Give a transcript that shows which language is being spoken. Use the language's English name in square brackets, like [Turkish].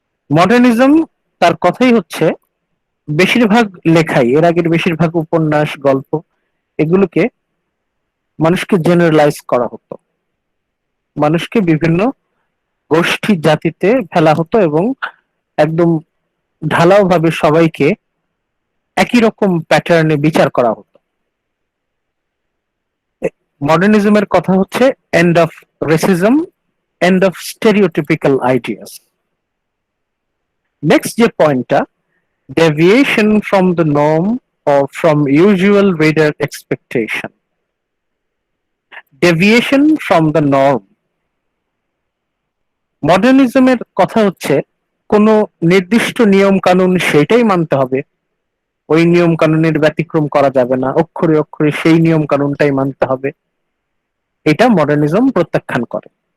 [Bangla] Modernism তার কথাই হচ্ছে বেশিরভাগ লেখাই, এর আগের বেশিরভাগ উপন্যাস, গল্প, এগুলোকে মানুষকে জেনারেলাইজ করা হতো, মানুষকে বিভিন্ন গোষ্ঠী জাতিতে ফেলা হতো এবং একদম ঢালাও ভাবে সবাইকে একই রকম প্যাটার্নে বিচার করা হতো। মডার্নিজমের কথা হচ্ছে [English] End of racism, end of stereotypical ideas. Next [Bangla] যে পয়েন্টটা, [English] deviation from the norm or from usual reader expectation. Deviation from the norm. [Bangla] মডার্নিজমের কথা হচ্ছে কোন নির্দিষ্ট নিয়ম কানুন সেটাই মানতে হবে, ওই নিয়ম কানুনের ব্যতিক্রম করা যাবে না, অক্ষরে অক্ষরে সেই নিয়ম কানুনটাই মানতে হবে। এটা মডার্নিজম প্রত্যাখ্যান করে।